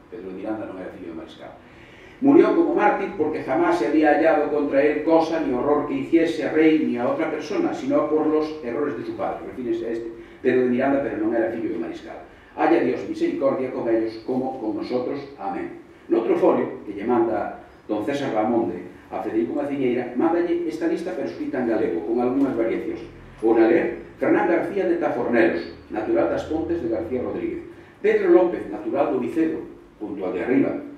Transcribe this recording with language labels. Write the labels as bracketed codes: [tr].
[gl] Pedro de Miranda non era fillo de mariscal. [es] Murió como mártir porque jamás se había hallado contra él cosa ni horror que hiciese a rey ni a otra persona, sino por los errores de su padre. [gl] Refírese a este Pedro de Miranda, pero non era fillo de mariscal. [es] Haya Dios misericordia con ellos como con nosotros. Amén. [gl] Noutro folio que lle manda don César Bahamonde a Federico Macilleira, mándalle esta lista pero escrita en galego, con algunhas variacións. Una ler, Fernán García de Tafornelos, natural das Pontes de García Rodríguez. Pedro López, natural do Vicedo, [es] junto al de arriba.